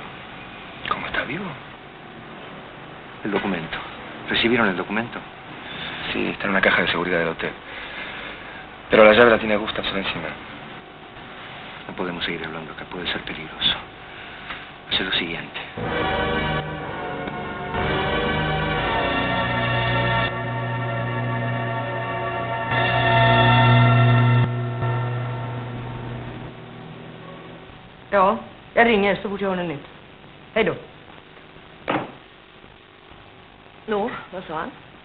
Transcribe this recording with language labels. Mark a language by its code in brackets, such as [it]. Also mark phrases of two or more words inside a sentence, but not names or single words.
[es] ¿Cómo está vivo? El documento. ¿Recibieron el documento? Sí, está en una caja de seguridad del hotel. Pero la llave la tiene Gustafsson encima. No podemos seguir hablando acá, puede ser peligroso. Hace lo siguiente. [sv] Ja, jag ringer så fort jag har något nytt. Hej då. Nå, vad sa han?